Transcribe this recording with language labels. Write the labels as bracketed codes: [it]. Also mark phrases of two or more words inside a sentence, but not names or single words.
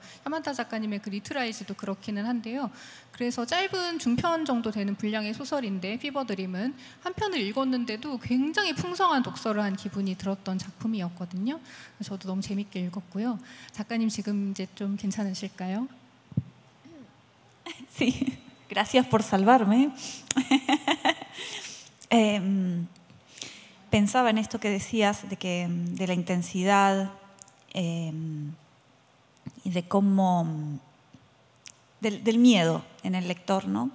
[ko] 사만타 작가님의 그 리트라이즈도 그렇기는 한데요. 그래서 짧은 중편 정도 되는 분량의 소설인데 피버드림은 한 편을 읽었는데도 굉장히 풍성한 독서를 한 기분이 들었던 작품이었거든요. 저도 너무 재밌게 읽었고요. 작가님 지금 이제 좀 괜찮으실까요? [es] Sí, gracias por salvarme. Pensaba en esto que decías de la intensidad y de cómo del miedo en el lector, ¿no?